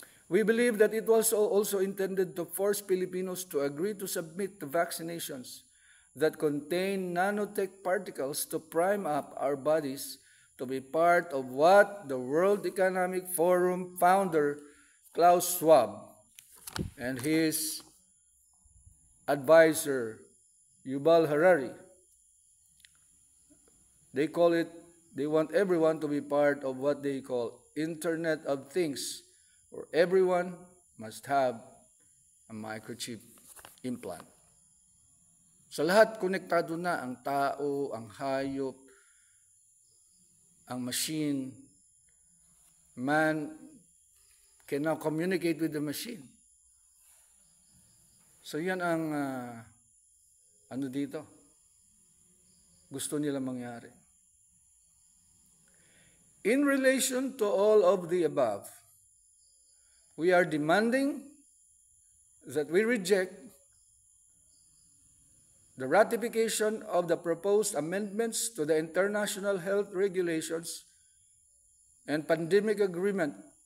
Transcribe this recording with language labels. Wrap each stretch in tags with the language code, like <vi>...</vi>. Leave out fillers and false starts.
<en>We believe that it was also intended to force Filipinos to agree to submit to vaccinations that contain nanotech particles to prime up our bodies to be part of what the World Economic Forum founder Klaus Schwab and his advisor Yuval Harari, they want everyone to be part of what they call Internet of Things, where everyone must have a microchip implant.</en> <tl>Sa lahat, konektado na ang tao, ang hayop, ang machine.</tl> <en>Man can now communicate with the machine.</en> <tl>So yan ang dito gusto nila mangyari.</tl> <en>In relation to all of the above, we are demanding that we reject the ratification of the proposed amendments to the International Health Regulations and Pandemic Agreement</en>